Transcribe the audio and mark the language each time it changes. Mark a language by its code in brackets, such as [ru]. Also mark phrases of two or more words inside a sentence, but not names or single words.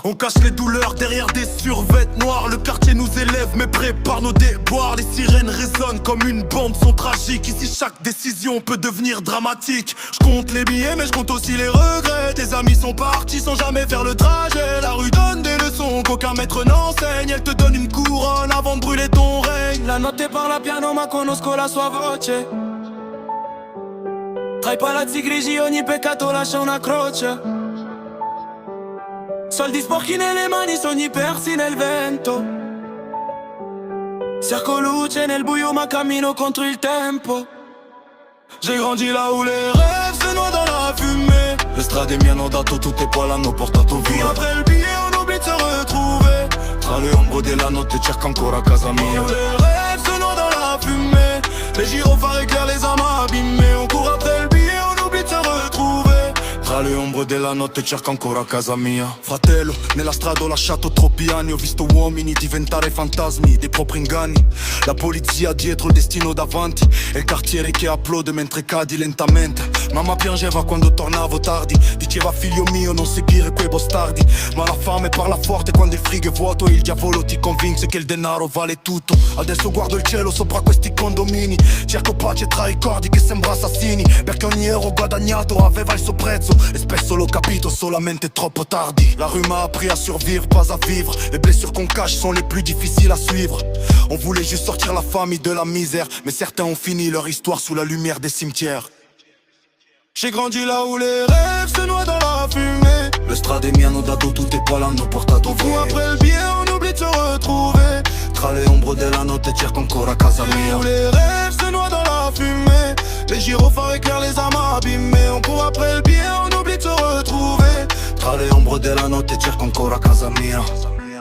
[fr] On cache les douleurs derrière des survêtements noirs. Le quartier nous élève mais prépare nos déboires. Les sirènes résonnent comme une bande son tragique. Ici chaque décision peut devenir dramatique. Je compte les billets mais je compte aussi les regrets. Tes amis sont partis sans jamais faire le trajet. La rue donne des leçons qu'aucun maître n'enseigne. Elle te donne une couronne avant de brûler ton règne. [it] Notte parla piano ma conosco la sua voce. Tra i palazzi grigi ogni peccato lascia una croce. Soldi sporchi nelle mani, sogni persi nel vento. Cerco luce nel buio ma cammino contro il tempo. [fr] J'ai grandi là où les rêves se noient dans la fumée. [it] Le strade mi hanno dato tutte e poi l'hanno portato via. [fr] Après le billet on oublie de se retrouver. [it] Tra le ombre della notte cerco ancora casa mia. [fr] Les gyrophares éclairent les amas abîmés. On court après le billet, on oublie de se retrouver. [it] Tra le ombre della notte cerco ancora casa mia. Fratello, nella strada ho lasciato troppi anni. Ho visto uomini diventare fantasmi dei propri inganni. La polizia dietro, il destino davanti. E il cartiere che applaude mentre cadi lentamente. Mamma piangeva quando tornavo tardi. Diceva figlio mio non seguire quei bastardi. Ma la fame parla forte quando il frigo è vuoto. E il diavolo ti convince che il denaro vale tutto. Adesso guardo il cielo sopra questi condomini. Cerco pace tra i cordi che sembra assassini. Perché ogni euro guadagnato aveva il suo prezzo. E spesso l'ho capito solamente troppo tardi. [fr] La rue m'a appris à survivre, pas à vivre. Les blessures qu'on cache sont les plus difficiles à suivre. On voulait juste sortir la famille de la misère. Mais certains ont fini leur histoire sous la lumière des cimetières. J'ai grandi là où les rêves se noient dans la fumée. [it] Le strade mi hanno dato tutte e poi l'hanno portato via. [fr] Après le billet on oublie de se retrouver. [it] Tra le ombre della notte cerco ancora casa mia. [fr] Où les rêves se noient dans la fumée. Les gyrophares éclairent les amas abîmés. On court après le billet on oublie de se retrouver. [it] Tra le ombre della notte cerco ancora casa mia.